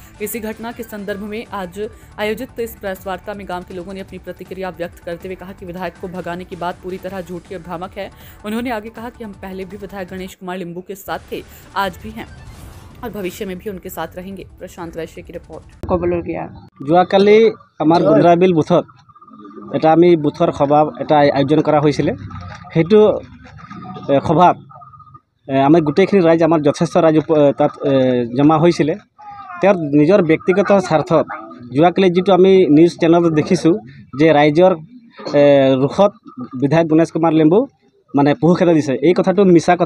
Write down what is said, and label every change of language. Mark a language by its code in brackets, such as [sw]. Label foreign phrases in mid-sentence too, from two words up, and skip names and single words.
[hi] इसी घटना के संदर्भ में आज आयोजित इस प्रेस वार्ता में गांव के लोगों ने अपनी प्रतिक्रिया व्यक्त करते हुए कहा कि विधायक को भगाने की बात पूरी तरह झूठी और भ्रामक है। उन्होंने आगे कहा कि हम पहले भी विधायक गणेश कुमार लिंबू के साथ थे, आज भी हैं और भविष्य में भी उनके साथ रहेंगे। प्रशांत वैश्य की रिपोर्ट। [as] যোৱাকালি আমাৰ গোন্দ্ৰাবিল বুথত এটা আমি বুথৰ সভা এটা আয়োজন কৰা হৈছিলে। সেইটো সভাত আমি গোটেইখিনি ৰাইজ আমাৰ যথেষ্ট ৰাইজ তাত জমা হৈছিলে। তেওঁৰ নিজৰ ব্যক্তিগত স্বাৰ্থত যোৱাকালি যিটো আমি নিউজ চেনেলত দেখিছোঁ যে ৰাইজৰ ৰুখত বিধায়ক গণেশ কুমাৰ লিম্বু মানে পহু খেদা দিছে, এই কথাটো মিছা কথা।